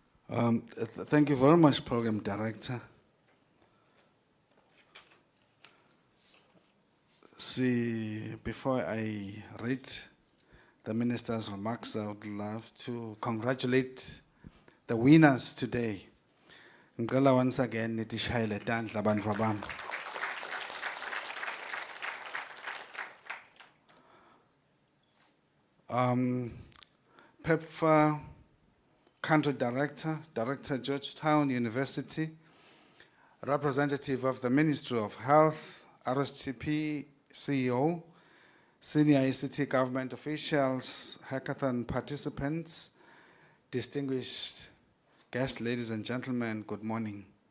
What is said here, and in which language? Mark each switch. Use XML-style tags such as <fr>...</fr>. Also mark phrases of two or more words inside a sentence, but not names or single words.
<en>Thank you very much, Program Director. See, before I read the Minister's remarks, I would love to congratulate the winners today.</en> <ss>Ngicela</ss> <en>once again</en> <ss>nithi shayele tandla bantfu bami.</ss> <en>PEPFAR Country Director, Director Georgetown University, representative of the Ministry of Health, RSTP CEO, senior ICT government officials, hackathon participants, distinguished guests, ladies and gentlemen, good morning.</en>